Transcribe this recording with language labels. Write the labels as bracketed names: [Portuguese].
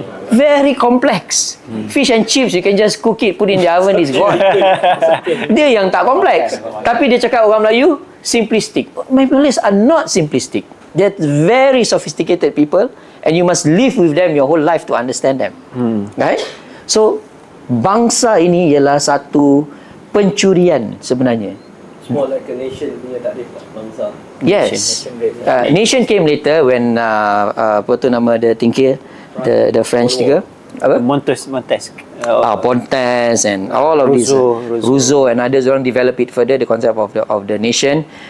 [English] Very complex. Fish and chips, you can just cook it, put in the oven, it's gone. [Malay] Dia yang tak kompleks. Tapi dia cakap orang Melayu simplistic. [English] Malays are not simplistic. They're very sophisticated people, and you must live with them your whole life to understand them. Right? [Malay] So, bangsa ini ialah satu pencurian sebenarnya. [English] More like a nation [Malay] punya takrif bangsa. [English] Yes. Nation came later when [Malay] apa tu nama [English] the thinker, the French thinker, apa? Montesquieu. Pontes and all of these. Rousseau and others, orang develop it further, the concept of the nation.